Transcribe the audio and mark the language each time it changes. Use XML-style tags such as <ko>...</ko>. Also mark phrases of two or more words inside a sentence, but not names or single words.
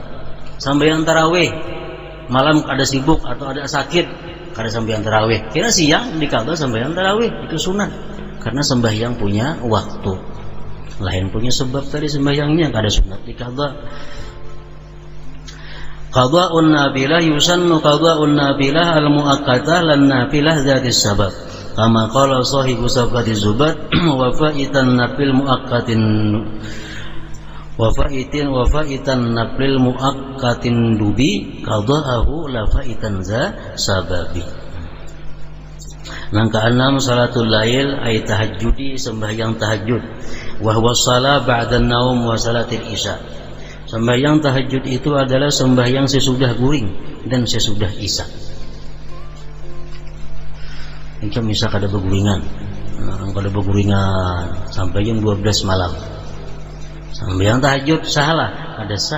<bjn>Sembahyang tarawih malam ada sibuk atau ada sakit, kada sembahyang tarawih, kira siang diqadha sembahyang tarawih, itu sunat. Karena sembahyang punya waktu. Lain punya sebab tadi sembahyangnya, kada sunat diqadha.</bjn> <ar>قضاء النافلة يسن قضاء النافلة المؤقتة لا نافلة ذات السبب. كما قال صاحب صفة الزبد وفائت النفل المؤقت وفائت النفل المؤقت ندب قضاؤه لا فائت ذا سبب.</ar> <bjn>Nang keenam,</bjn> <ar>صلاة الليل أي التهجد,</ar> <bjn>sembahyang tahajud.</bjn> <ar>وهو صلاة بعد نوم وصلاة العشاء.</ar> <bjn>Sembahyang tahajud itu adalah sembahyang sesudah guring dan sesudah isya. Ini misal kada beguringan. Kada beguringan sampai jam 12 malam. Sembahyang tahajud salah, kada sah.</bjn>